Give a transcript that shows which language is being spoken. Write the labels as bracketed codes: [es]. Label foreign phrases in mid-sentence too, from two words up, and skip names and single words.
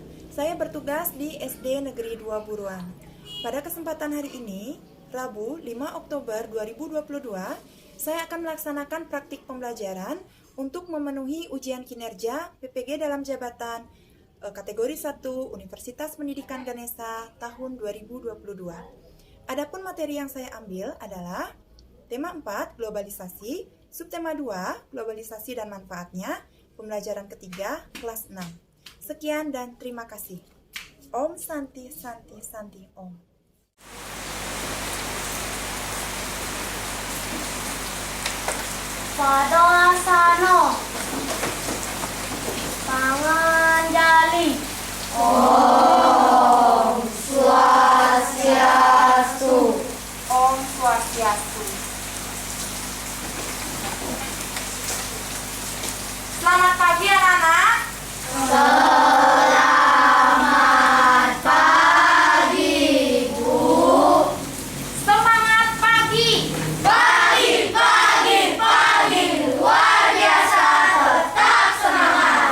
[id] Saya bertugas di SD Negeri 2 Buruan. Pada kesempatan hari ini, Rabu 5 Oktober 2022, saya akan melaksanakan praktik pembelajaran untuk memenuhi ujian kinerja PPG dalam jabatan kategori 1 Universitas Pendidikan Ganesha tahun 2022. Adapun materi yang saya ambil adalah tema 4, globalisasi, subtema 2, globalisasi dan manfaatnya, pembelajaran ketiga, kelas 6. Sekian dan terima kasih. [sa] Om Santi Santi Santi Om. Padoa sano panganjali. [ban] Om Swastiastu. Om Swastiastu. [id] Selamat pagi anak-anak. Selamat pagi, Bu. Semangat pagi. Pagi, luar biasa, tetap semangat.